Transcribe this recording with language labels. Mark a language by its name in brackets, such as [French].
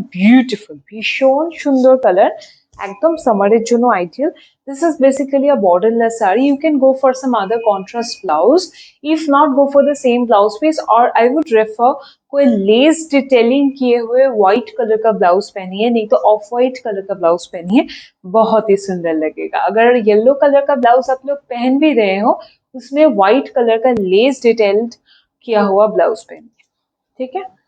[Bangla] Beautiful, ভীষণ সুন্দর color, একদম সামারের জন্য ideal. [English] This is basically a borderless saree. You can go for some other contrast blouse. If not, go for the same blouse piece, or I would refer [Hindi] कोई less detailing किए हुए white colour का blouse पहनिए, नहीं तो of white colour का blouse पहनिए, बहुत ही सुंदर लगेगा। अगर येलो कलर का ब्लाउज आप लोग पहन भी रहे हो, उसमें व्हाइट कलर का लेस डिटेल्ड किया हुआ ब्लाउज पहनिए, ठीक है?